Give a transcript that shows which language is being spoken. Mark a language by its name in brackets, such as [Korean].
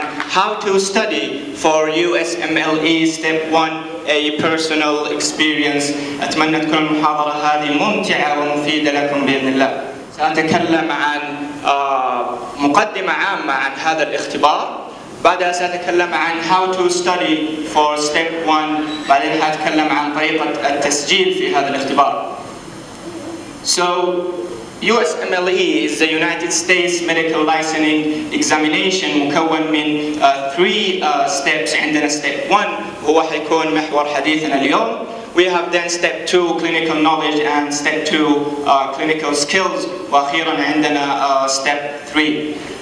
[English] how to study for USMLE Step 1 a personal experience. [Arabic] أتمنى تكون المحاضرة هذه ممتعة ومفيدة لكم بإذن الله. سأتكلم عن مقدمة عامة عن هذا الاختبار. بعدها سأتكلم عن [English] how to study for step 1. [Arabic] بعدين سأتكلم عن طريقة التسجيل في هذا الاختبار. [English] So USMLE is the United States Medical Licensing Examination [Arabic] مكون من [English] 3 steps. [Arabic] عندنا step 1 هو حيكون محور حديثنا اليوم. [English] We have then step 2 clinical knowledge and step 2 clinical skills. [Arabic] وأخيرا عندنا step 3.